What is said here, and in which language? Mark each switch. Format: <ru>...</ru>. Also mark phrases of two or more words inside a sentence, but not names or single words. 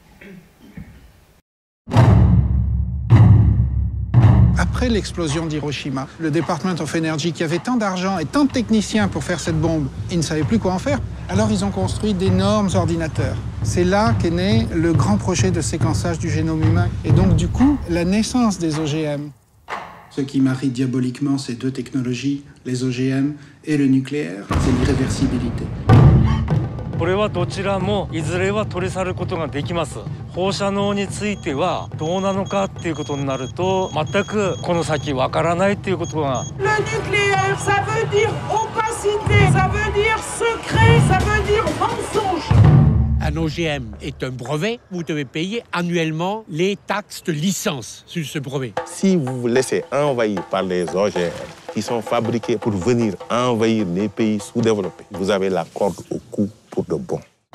<fr>Après l'explosion d'Hiroshima, le Department of Energy, qui avait tant d'argent et tant de techniciens pour faire cette bombe, ils ne savaient plus quoi en faire. Alors ils ont construit d'énormes ordinateurs. C'est là qu'est né le grand projet de séquençage du génome humain. Et donc du coup, la naissance des OGM. Ce qui marie diaboliquement ces deux technologies, les OGM et le nucléaire, c'est l'irréversibilité.</fr> <ja>これはどちらもいずれは取り去ることができます。放射能についてはどうなのかっていうことになると全くこの先わからないっていうことが。</ja> <fr>Le nucléaire, ça veut dire opacité, ça veut dire secret, ça veut dire mensonge. Un OGM est un brevet, vous devez payer annuellement les taxes de licence sur ce brevet. Si vous vous laissez envahir par les OGM qui sont fabriqués pour venir envahir les pays sous-développés, vous avez la corde au cou pour de bon.</fr>